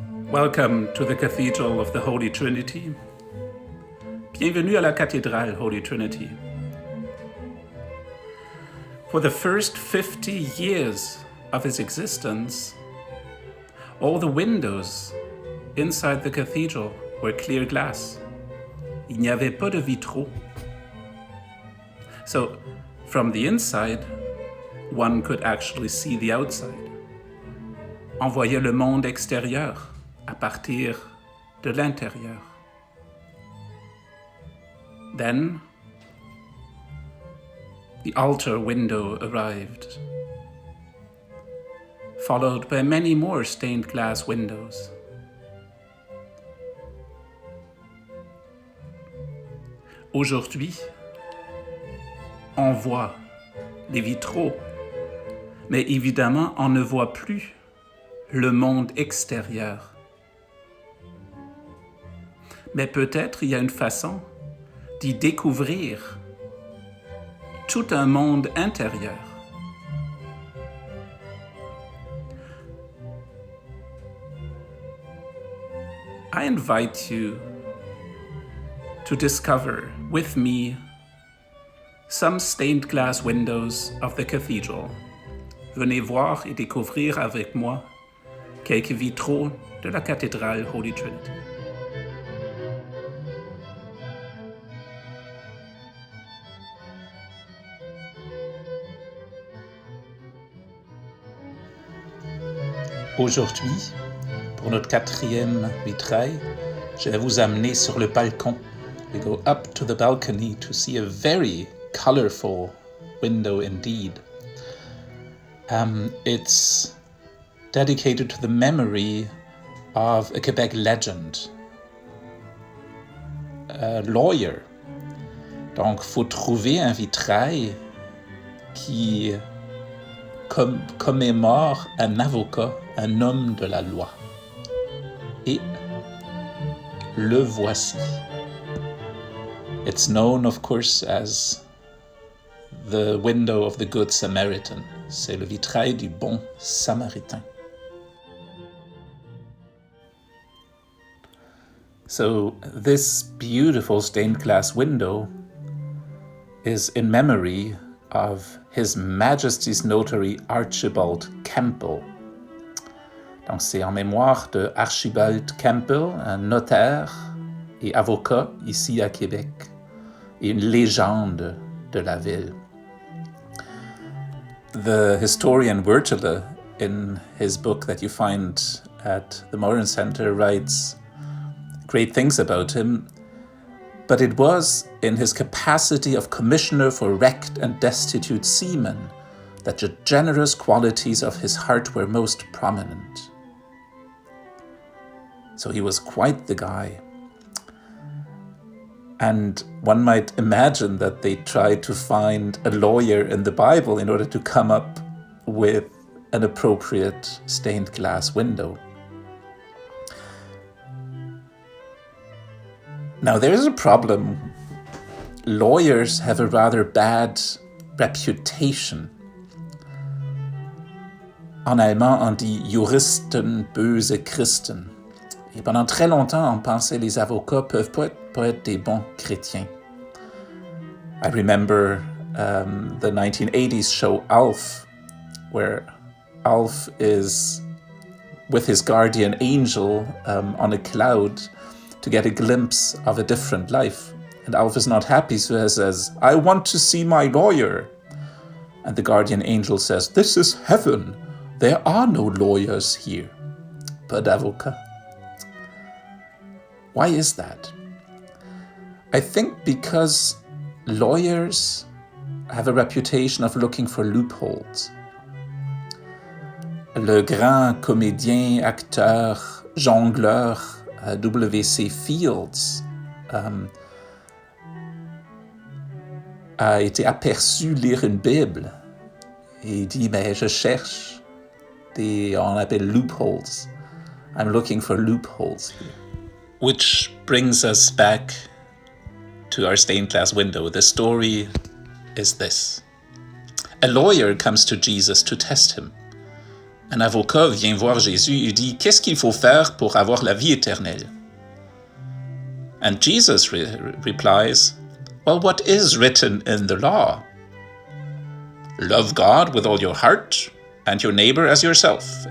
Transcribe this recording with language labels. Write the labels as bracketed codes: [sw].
[en] Welcome to the Cathedral of the Holy Trinity. [fr] Bienvenue à la Cathédrale Holy Trinity. [en] For the first 50 years of its existence, all the windows inside the cathedral were clear glass. [fr] Il n'y avait pas de vitraux. [en] So, from the inside, one could actually see the outside. [fr] On voyait le monde extérieur à partir de l'intérieur. [en] Then, the altar window arrived, followed by many more stained glass windows. [fr] Aujourd'hui, on voit les vitraux, mais évidemment, on ne voit plus le monde extérieur. Mais peut-être il y a une façon d'y découvrir tout un monde intérieur. [en] I invite you to discover with me some stained glass windows of the cathedral. [fr] Venez voir et découvrir avec moi quelques vitraux de la Cathédrale Holy Trinity. Aujourd'hui, pour notre quatrième vitrail, je vais vous amener sur le balcon. [en] We go up to the balcony to see a very colorful window indeed. It's dedicated to the memory of a Quebec legend, a lawyer. [fr] Donc, faut trouver un vitrail qui commémore un avocat, un homme de la loi. Et le voici. [en] It's known, of course, as the window of the Good Samaritan. [fr] C'est le vitrail du bon samaritain. [en] So this beautiful stained glass window is in memory of His Majesty's Notary Archibald Campbell. [fr] Donc c'est en mémoire de Archibald Campbell, un notaire et avocat ici à Québec, et une légende de la ville. [en] The historian Wertele, in his book that you find at the Modern Center, writes great things about him, but it was in his capacity of commissioner for wrecked and destitute seamen that the generous qualities of his heart were most prominent. So he was quite the guy. And one might imagine that they tried to find a lawyer in the Bible in order to come up with an appropriate stained glass window. Now, there is a problem. Lawyers have a rather bad reputation. [fr] En allemand, on dit [de] Juristen, böse Christen. [fr] Et pendant très longtemps, on pensait les avocats peuvent pas être des bons chrétiens. [en] I remember the 1980s show Alf, where Alf is with his guardian angel on a cloud to get a glimpse of a different life. And Alf is not happy, so he says, I want to see my lawyer. And the guardian angel says, this is heaven. There are no lawyers here. [fr] Pas d'avocat. [en] Why is that? I think because lawyers have a reputation of looking for loopholes. [fr] Le grand comédien, acteur, jongleur W.C. Fields a été aperçu lire une Bible et il dit, mais je cherche on appelle loopholes. [en] I'm looking for loopholes here. Which brings us back to our stained glass window. The story is this. A lawyer comes to Jesus to test him. [fr] Un avocat vient voir Jésus et dit « Qu'est-ce qu'il faut faire pour avoir la vie éternelle ?» [en] And Jesus replies, "Well, what is written in the law? Love God with all your heart and your neighbor as yourself.